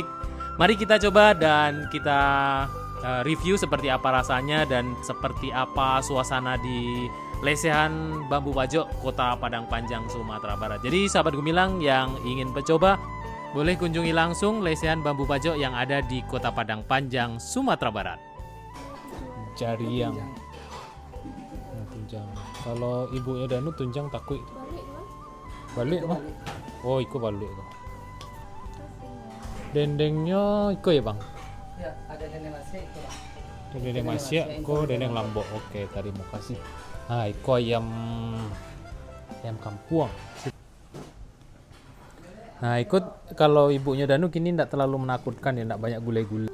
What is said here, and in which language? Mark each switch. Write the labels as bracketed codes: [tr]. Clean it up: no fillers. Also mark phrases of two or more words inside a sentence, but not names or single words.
[id] Mari kita coba dan kita review seperti apa rasanya dan seperti apa suasana di Lesehan Bambu Pajok, Kota Padang Panjang, Sumatera Barat. Jadi sahabat Gumilang yang ingin mencoba boleh kunjungi langsung Lesehan Bambu Pajok yang ada di Kota Padang Panjang, Sumatera Barat. [min] Jariang. Tunjang. [id] Kalau ibunya Danu tunjang takui. [min] Balik mah. Oh, iko balik. [id] Dendengnya iko ya, Bang? Ya, ada dendeng Asia itu, Bang. Dendeng Asia, iko dendeng Lombok. Oke, terima kasih. Iko ayam kampung. Nah, ikut kalau ibunya Danu kini tidak terlalu menakutkan ya, tidak banyak gulai-gulai.